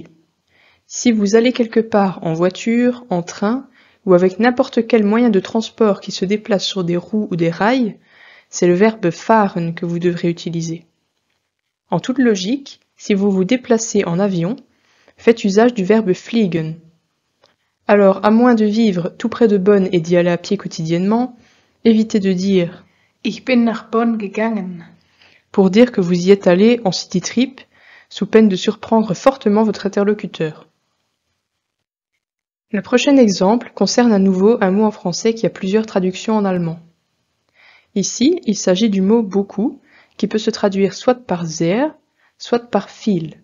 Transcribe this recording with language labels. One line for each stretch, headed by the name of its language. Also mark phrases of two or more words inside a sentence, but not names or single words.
French: Si vous allez quelque part en voiture, en train ou avec n'importe quel moyen de transport qui se déplace sur des roues ou des rails, c'est le verbe fahren que vous devrez utiliser. En toute logique, si vous vous déplacez en avion, faites usage du verbe fliegen. Alors, à moins de vivre tout près de Bonn et d'y aller à pied quotidiennement, évitez de dire
German: « Ich bin nach Bonn gegangen »
French: pour dire que vous y êtes allé en
English: city trip,
French: sous peine de surprendre fortement votre interlocuteur. Le prochain exemple concerne à nouveau un mot en français qui a plusieurs traductions en allemand. Ici, il s'agit du mot « beaucoup » qui peut se traduire soit par « sehr », soit par « viel ».